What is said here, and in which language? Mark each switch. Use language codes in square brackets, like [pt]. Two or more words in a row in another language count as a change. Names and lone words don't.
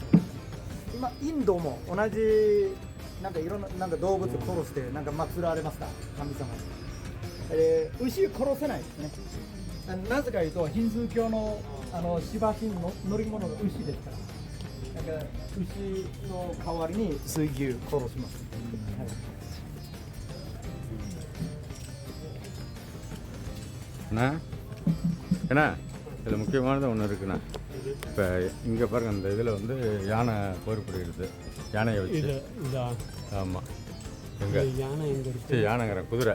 [ja] 今インドも同じなんかいろんななんか動物殺してなんか祀られますか、神様に。牛殺せないですね。なぜかいうとヒンズー教の芝神の乗り物が牛ですから。なんか牛の代わりに水牛殺します。 [ta] ஏன்னா இதில் முக்கியமானது ஒன்று இருக்குண்ணா. இப்போ இங்கே பாருங்கள், இந்த இதில் வந்து யானை போர் புரியுது. யானையை வச்சு. ஆமாம். எங்கே யானை? எங்கே இருக்கு? யானைங்கிறேன், குதிரை.